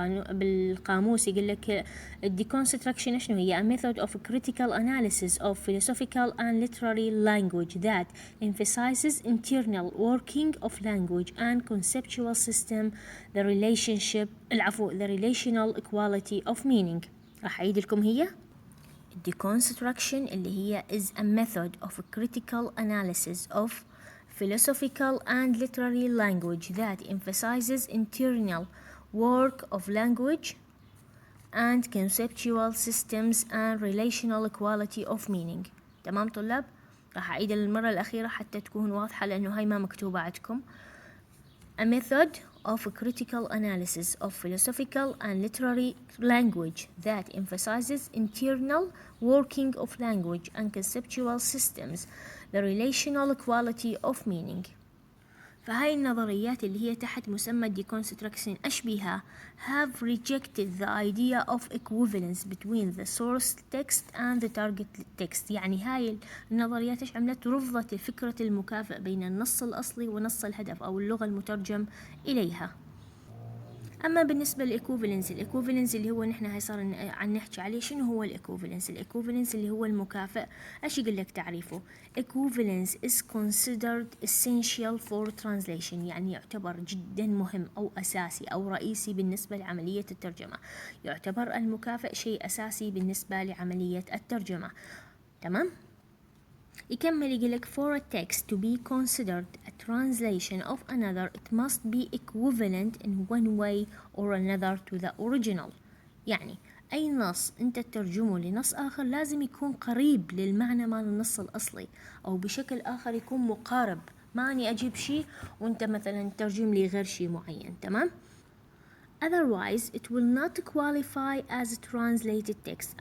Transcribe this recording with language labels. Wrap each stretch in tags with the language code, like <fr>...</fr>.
<ar>بالقاموس يقول لك</ar> <en>deconstruction</en> <ar>شنو هي؟</ar> <en>a method of critical analysis of philosophical and literary language that emphasizes internal working of language and conceptual system, the relational equality of meaning.</en> <ar>راح أعيد لكم هي</ar> <en>deconstruction اللي هي is a method of critical analysis of philosophical and literary language that emphasizes internal work of language and conceptual systems and relational equality of meaning.</en> <ar>تمام طلاب؟ راح أعيد المرة الأخيرة حتى تكون واضحة لأنه هاي ما مكتوبة عندكم.</ar> <en>A method of critical analysis of philosophical and literary language that emphasizes internal working of language and conceptual systems, the relational equality of meaning.</en> <ar>فهاي النظريات اللي هي تحت مسمى</ar> <en>deconstruction أشبهها have rejected the idea of equivalence between the source text and the target text.</en> <ar>يعني هاي النظريات إيش عملت؟ رفضت فكرة المكافأة بين النص الأصلي ونص الهدف أو اللغة المترجم إليها. أما بالنسبة للإيكوفالنس، الإيكوفالنس اللي هو نحن هاي صار عن نحكي عليه. شنو هو الإيكوفالنس؟ الإيكوفالنس اللي هو المكافئ. إيش يقول لك تعريفه؟</ar> <en>Equivalence is considered essential for translation،</en> <ar>يعني يعتبر جدا مهم أو أساسي أو رئيسي بالنسبة لعملية الترجمة. يعتبر المكافئ شيء أساسي بالنسبة لعملية الترجمة. تمام؟ يكمل يقولك</ar> <en>for a text to be considered a translation of another it must be equivalent in one way or another to the original.</en> <ar>يعني أي نص أنت تترجمه لنص آخر لازم يكون قريب للمعنى مال النص الأصلي، أو بشكل آخر يكون مقارب. ما أني أجيب شيء وأنت مثلا ترجم لي غير شيء معين. تمام؟</ar> <en>Otherwise it will not qualify as translated text.</en>